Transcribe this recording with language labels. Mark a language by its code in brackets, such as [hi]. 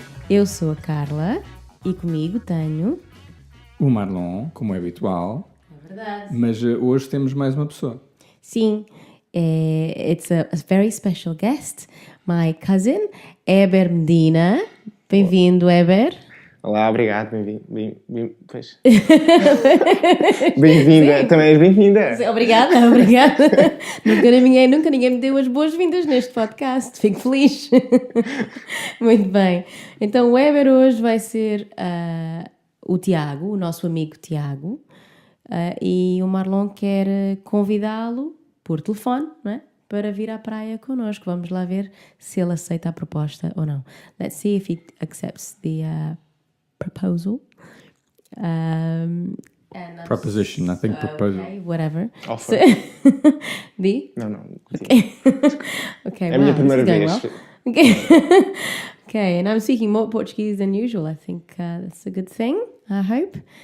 [pt] Eu sou a Carla e comigo tenho o Marlon, como é habitual. É verdade. Mas hoje temos mais uma pessoa. [en] Sim, it's a very special guest, my cousin, Eber Medina. [pt] Bem-vindo, Eber. Olá, obrigado, pois. Bem-vinda, também és bem-vinda. Obrigada. nunca ninguém me deu as boas-vindas neste podcast, fico feliz. Muito bem, então o Eber hoje vai ser o Tiago, o nosso amigo Tiago, e o Marlon quer convidá-lo por telefone, não é? Para vir à praia connosco. Vamos lá ver se ele aceita a proposta ou não. [en] Let's see if he accepts the proposal. Proposition, I think proposal. Okay, whatever. Offer. The? [pt] Não. [en] Okay. Okay, [pt] É a minha primeira [en] this is [pt] vez. [en] going well. Okay, and I'm speaking more Portuguese than usual. I think that's a good thing, I hope.